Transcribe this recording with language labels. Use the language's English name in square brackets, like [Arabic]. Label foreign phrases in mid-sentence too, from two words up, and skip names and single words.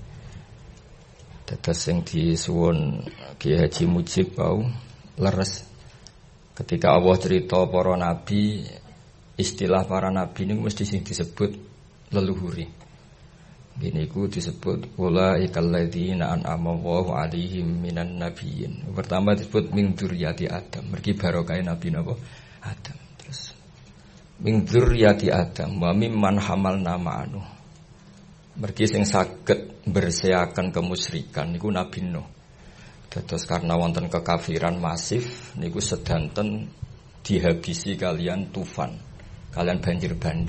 [Javanese] Dados sing disuwun Ki Haji Mujib wau leres ketika Allah cerita para nabi, istilah para nabi niku mesti sing disebut leluhuri. Niku disebut [Arabic] أولئك الذين أنعم الله عليهم من النبيين. [Indonesian] Pertama disebut [Arabic] من ذرية آدم, [Javanese] mergi barokah nabi napa Adam. [Arabic] من ذرية آدم وممن حملنا مع نوح. [Javanese] Mergi sing saged bersiakan kemusyrikan niku Nabi Nuh. Dados karena wonten kekafiran masif niku sedanten dihabisi kalian tufan, kalian banjir bandang.